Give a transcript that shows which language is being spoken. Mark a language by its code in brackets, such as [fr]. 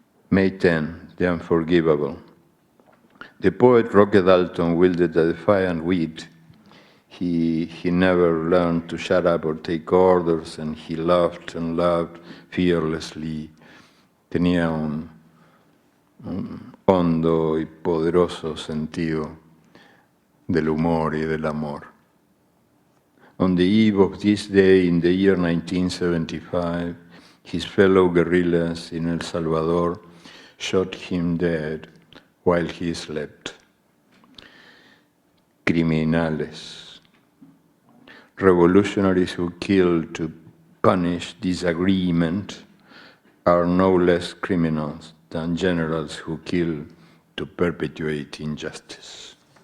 [en] May 10, the unforgivable. The poet Roque Dalton wielded a defiant wit. He never learned to shut up or take orders, and he loved and loved fearlessly. [es] Tenía un hondo y poderoso sentido del humor y del amor. [en] On the eve of this day, in the year 1975, his fellow guerrillas in El Salvador shot him dead while he slept. Criminales. Revolutionaries who kill to punish disagreement are no less criminals than generals who kill to perpetuate injustice.